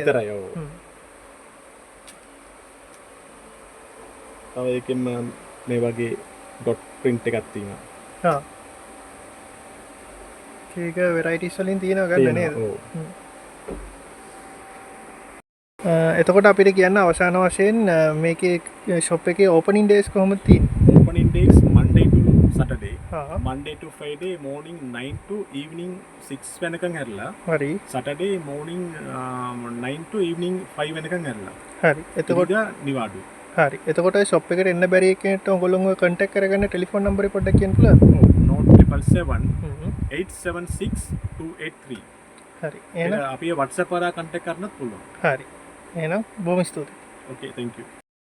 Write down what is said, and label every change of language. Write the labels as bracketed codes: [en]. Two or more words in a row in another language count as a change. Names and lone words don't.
[si] විතරයි ඔව්. තව ඒකෙම මේ වගේ [en] dot print [si] එකක් තියෙනවා. හා. ඒක වෙරයිටිස් වලින් තියෙනවා ගන්න නේද? ඔව්. එතකොට අපිට කියන්න අවසාන වශයෙන් මේකේ ෂොප් එකේ [en] opening days [si] කොහොමද තියෙන්නේ? [en] opening days Monday to Saturday. [si] හා [en] Monday to Friday morning 9 to evening 6 [si] වෙනකන් හැරලා. හරි [en] Saturday morning 9 to evening 5 [si] වෙනකන් හැරලා. හරි එතකොට ඉරිදා නිවාඩු. හරි එතකොට ෂොප් එකට එන්න බැරි එකකට ඔයගොල්ලෝ කන්ටැක්ට් කරගන්න [en] telephone number [si] පොඩ්ඩක් කියන්න පුළුවන්ද? [en] Note 777 876 283. [si] හරි එහෙනම් අපි WhatsApp කරා contact කරන්නත් පුළුවන්. හරි එහෙනම් බොහොම ස්තුතියි. [en] Okay, thank you.